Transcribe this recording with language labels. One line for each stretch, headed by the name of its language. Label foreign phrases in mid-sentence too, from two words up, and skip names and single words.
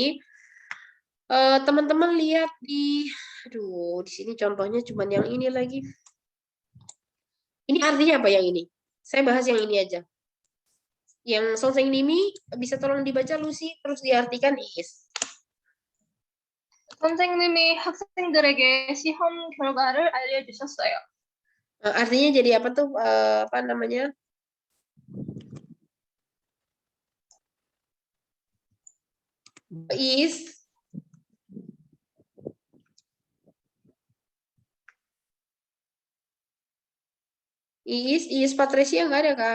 Indonesian: Teman-teman lihat di sini contohnya cuma yang ini lagi. Ini artinya apa yang ini? Saya bahas yang ini aja. Yang
Korean: 선생님이
Indonesian: bisa tolong dibaca Lucy terus diartikan is.
Korean: 선생님이 학생들에게 시험 결과를 알려주셨어요.
Indonesian: Artinya jadi apa tuh apa namanya? Is Patricia nggak ada Kak?